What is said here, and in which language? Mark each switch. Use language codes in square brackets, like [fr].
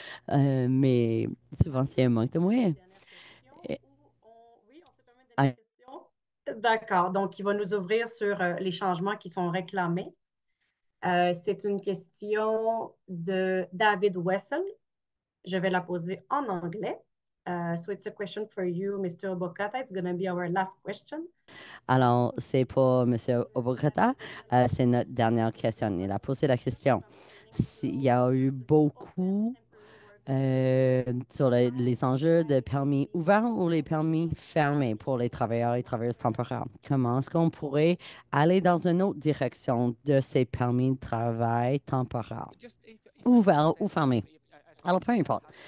[fr] Mais souvent, c'est un manque de moyens. Dernière Et- question oui, on se permet une ah, dernière question. D'accord. Donc, il va nous ouvrir sur les changements qui sont réclamés. C'est une question de David Wessel. Je vais la poser en anglais. [en] So it's a question for you, Mr. Obokata. It's going to be our last question. [fr] Alors, c'est pour M. Obokata. C'est notre dernière question. Il a posé la question. Il y a eu beaucoup sur les enjeux de permis ouverts ou les permis fermés pour les travailleurs et travailleuses temporaires. Comment est-ce qu'on pourrait aller dans une autre direction de ces permis de travail temporaires, ouverts ou fermés? Alors, peu importe.